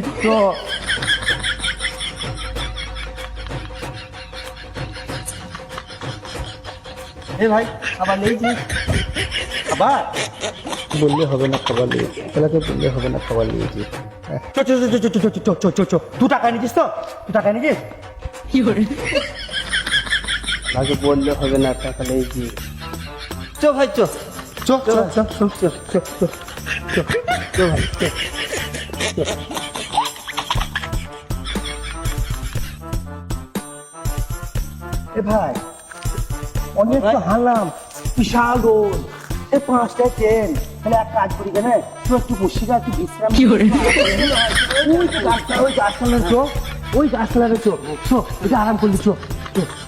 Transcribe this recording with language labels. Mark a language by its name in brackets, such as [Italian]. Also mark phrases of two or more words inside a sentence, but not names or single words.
[Bangla] চ। এ ভাই, আবার নিয়েছি। আবার বললে হবে না, খাবার নিয়েছি। ছেলেকে বললে হবে না, খাবার নিয়েছি। চ চ চ চ চ চ চ চ চ। তুই টাকা নিয়েছিস তো? তুই টাকা নিয়েছিস? আগে বললে হবে না, টাকা নিয়েছি। চ ভাই চ চ চ চ চ চ চ চ চ ভাই চ। এ ভাই, অনেক তো হারলাম, বিশাল রোড, এই 5টায় ট্রেন। তাহলে এক কাজ করি কেন, তুই একটু বসে যা, একটু বিশ্রাম। ওই গাছতলায় চো, ওই গাছতলায় চো, চো এটা আরাম করলি, চো চো।